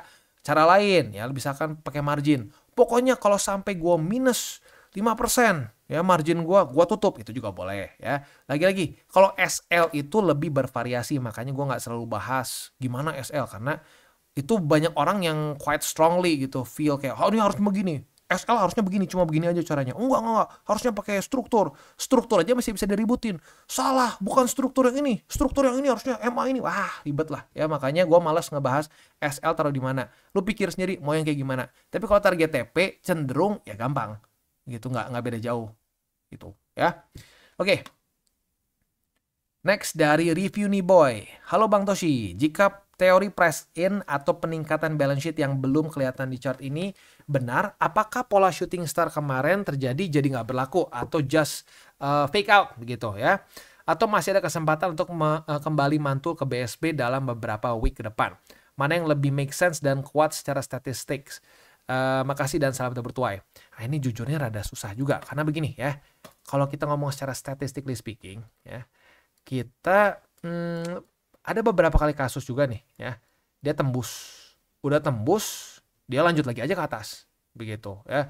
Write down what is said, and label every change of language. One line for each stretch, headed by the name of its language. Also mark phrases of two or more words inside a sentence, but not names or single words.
Indonesian: Cara lain, ya misalkan pakai margin. Pokoknya kalau sampai gue minus 5%, ya margin gua tutup, itu juga boleh ya. Lagi-lagi kalau SL itu lebih bervariasi, makanya gua nggak selalu bahas gimana SL karena itu banyak orang yang
English: quite strongly
Indonesian: gitu feel kayak ini harus begini. SL harusnya begini, cuma begini aja caranya. Enggak. Harusnya pakai struktur. Struktur aja masih bisa diributin. Salah, bukan struktur yang ini. Struktur yang ini harusnya MA ini. Wah, ribet lah. Ya, makanya gue malas ngebahas SL taruh di mana. Lu pikir sendiri mau yang kayak gimana. Tapi kalau target TP cenderung ya gampang. Gitu, nggak beda jauh. Gitu, ya. Oke. Next dari review nih boy. Halo Bang Toshi, jika teori
English: price in
Indonesian: atau peningkatan
English: balance sheet
Indonesian: yang belum kelihatan di chart ini benar, apakah pola
English: shooting star
Indonesian: kemarin terjadi jadi nggak berlaku atau
English: just fake out
Indonesian: begitu ya? Atau masih ada kesempatan untuk kembali mantul ke BSB dalam beberapa week ke depan? Mana yang lebih
English: make sense
Indonesian: dan kuat secara statistik? Makasih dan salam bertuai. Nah, ini jujurnya rada susah juga karena begini ya. Kalau kita ngomong secara
English: statistically speaking
Indonesian: ya, kita ada beberapa kali kasus juga nih ya. Dia udah tembus, dia lanjut lagi aja ke atas begitu ya.